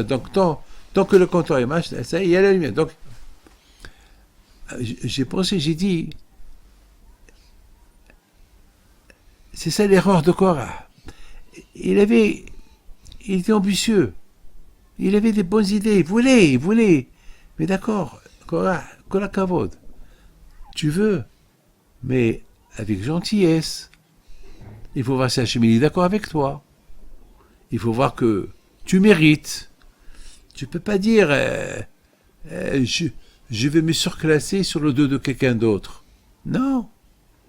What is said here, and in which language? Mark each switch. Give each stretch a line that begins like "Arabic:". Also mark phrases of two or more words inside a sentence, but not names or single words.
French: Donc, tant que le compteur, il marche, ça, il y a la lumière. Donc, j'ai pensé, j'ai dit, c'est ça l'erreur de Korach. Il était ambitieux. Il avait des bonnes idées. Il voulait. Mais d'accord, Korach,
Hebrew: כל הכבוד.
French: Tu veux, mais avec gentillesse. Il faut voir si Hachem est d'accord avec toi. Il faut voir que tu mérites. Tu peux pas dire je vais me surclasser sur le dos de quelqu'un d'autre.